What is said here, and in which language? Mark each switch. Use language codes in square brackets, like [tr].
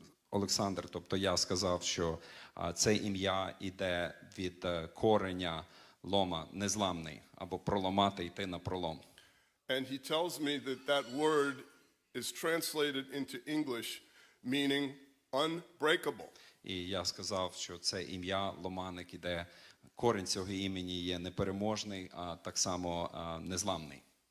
[uk] Олександр, тобто я сказав, що це ім'я йде від кореня лома, незламний, або проламати, йти на пролом. [en] And he tells me that that word is translated into English meaning unbreakable. [uk] І я сказав, що це ім'я Ломаник іде, корінь цього імені є непереможний, а так само незламний.